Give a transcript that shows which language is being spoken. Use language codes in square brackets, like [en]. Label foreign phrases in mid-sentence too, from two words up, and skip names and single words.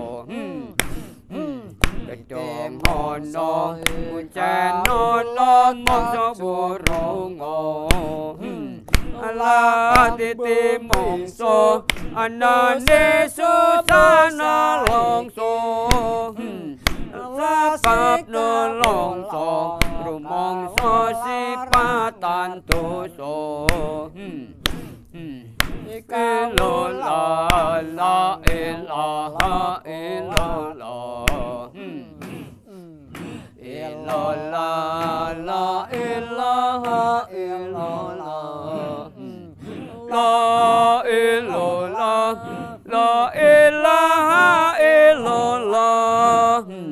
[jv] gedhong ana kuncen ana mongso burunga Allah titi mongso anane susana longso sebab nolongso rumangsa sipatan dosa iki la [ar] إله إلا الله إلا الله لا إله إلا الله لا إلا الله لا إله إلا الله